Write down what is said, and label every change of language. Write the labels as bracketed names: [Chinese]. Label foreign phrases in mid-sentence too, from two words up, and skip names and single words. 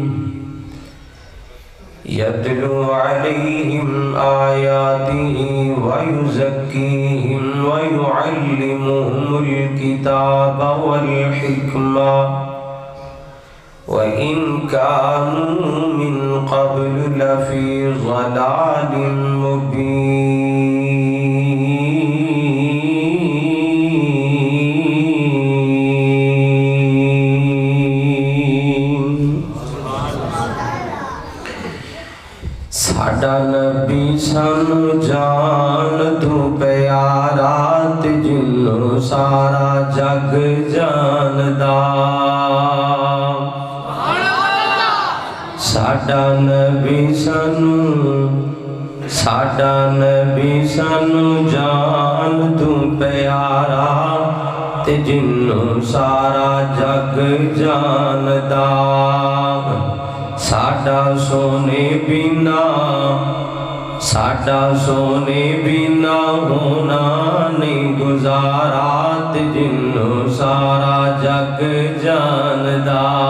[Arabic] يتلو عليهم آياته ويزكيهم ويعلمهم الكتاب والحكمة وإن كانوا من قبل لفي ضلال مبين. [Punjabi] ساڈا نبی سانو جان تو پیارا تے جنوں سارا جگ جاندا. ساڈا نبی سانو جان تو پیارا تے جنوں سارا جگ جاندا. ساڈا سونے بنا ہونا نہیں گزارا تے جنوں سارا جگ جاندا.